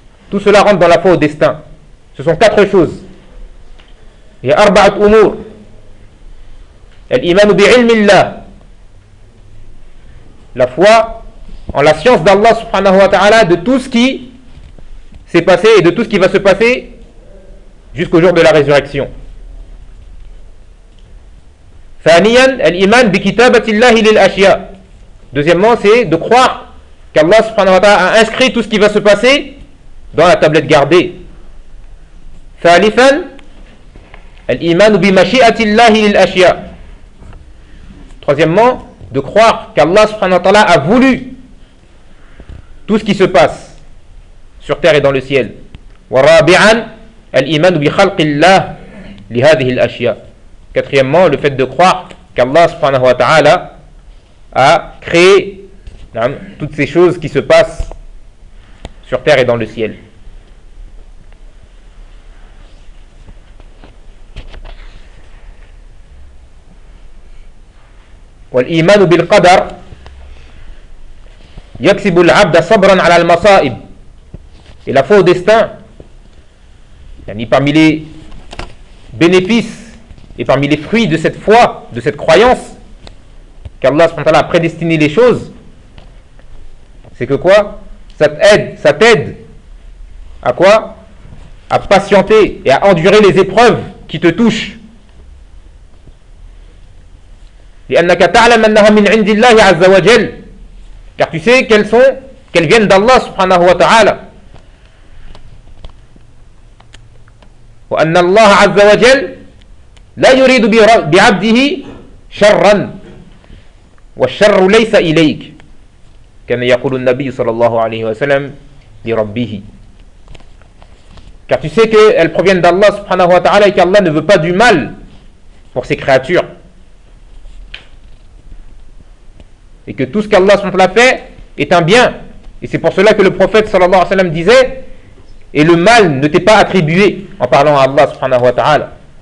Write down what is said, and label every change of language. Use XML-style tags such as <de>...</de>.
<fr>Tout cela rentre dans la foi au destin. Ce sont quatre choses. Il y a 4 choses.</fr> <ar>الإيمان بعلم الله</ar> <fr>la foi en la science d'Allah subhanahu wa ta'ala de tout ce qui s'est passé et de tout ce qui va se passer jusqu'au jour de la résurrection.</fr> <ar>ثانياً الإيمان بكتابة الله للأشياء.</ar> <fr>Deuxièmement, c'est de croire qu'Allah subhanahu wa ta'ala a inscrit tout ce qui va se passer dans la tablette gardée.</fr> <ar>ثالثاً الإيمان بمشيئة الله للأشياء.</ar> <fr>Troisièmement, de croire qu'Allah subhanahu wa ta'ala a voulu tout ce qui se passe sur terre et dans le ciel.</fr> <ar>ورابعاً الإيمان بخلق الله لهذه الأشياء.</ar> <fr>Quatrièmement, le fait de croire qu'Allah subhanahu wa ta'ala a créé toutes ces choses qui se passent sur terre et dans le ciel.</fr> <ar>وَالْإِيمَانُ بِالْقَدَرِ يَكْسِبُ الْعَبْدَ صَبْرًا عَلَى الْمَصَائِبِ.</ar> <fr>Et la foi au destin, parmi les bénéfices et parmi les fruits de cette foi, de cette croyance, qu'Allah a prédestiné les choses, c'est que quoi ? Ça t'aide à quoi ? À patienter et à endurer les épreuves qui te touchent.</fr> <ar>لأنك تعلم أنها من عند الله عز وجل.</ar> <fr>Car tu sais qu'elles sont, qu'elles viennent d'Allah subhanahu wa ta'ala.</fr> <ar>وأن الله عز وجل لا يريد بعبده شرا والشر ليس إليك كما يقول النبي صلى الله عليه وسلم لربه.</ar> <fr>Car tu sais qu'elles proviennent d'Allah subhanahu wa ta'ala et qu'Allah ne veut pas du mal pour ses créatures. Et que tout ce qu'Allah subhanahu wa ta'ala fait est un bien. Et c'est pour cela que le prophète sallallahu alayhi wa sallam disait « Et le mal ne t'est pas attribué » en parlant à Allah subhanahu wa ta'ala.</fr>